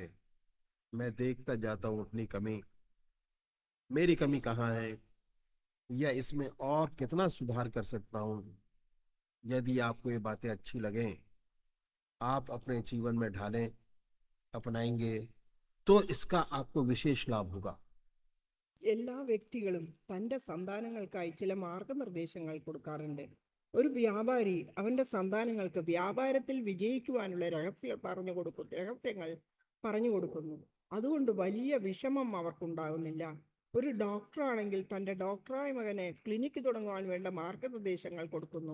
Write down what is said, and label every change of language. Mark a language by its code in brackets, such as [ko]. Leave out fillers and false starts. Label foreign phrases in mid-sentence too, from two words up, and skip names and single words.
[hi] मैं देखता जाता हूँ अपनी कमी, मेरी कमी कहाँ है, या इसमें और कितना सुधार कर सकता हूँ। यदि आपको ये बातें अच्छी लगें, आप अपने जीवन में ढालें, अपनाएंगे, तो इसका आपको विशेष लाभ होगा। [ml] എല്ലാ വ്യക്തികളും തൻ്റെ സന്താനങ്ങൾക്കായി ചില മാർഗനിർദ്ദേശങ്ങൾ കൊടുക്കാറുണ്ട്. ഒരു വ്യാപാരി അവൻ്റെ സന്താനങ്ങൾക്ക് വ്യാപാരത്തിൽ വിജയിക്കുവാനുള്ള രഹസ്യങ്ങൾ പറഞ്ഞു കൊടുക്കുന്നു. അതുകൊണ്ട് വലിയ വിഷമം അവർക്കുണ്ടാകുന്നില്ല. ഒരു ഡോക്ടറാണെങ്കിൽ തൻ്റെ ഡോക്ടറായ മകനെ ക്ലിനിക്ക് തുടങ്ങുവാൻ വേണ്ട മാർഗനിർദ്ദേശങ്ങൾ കൊടുക്കുന്നു.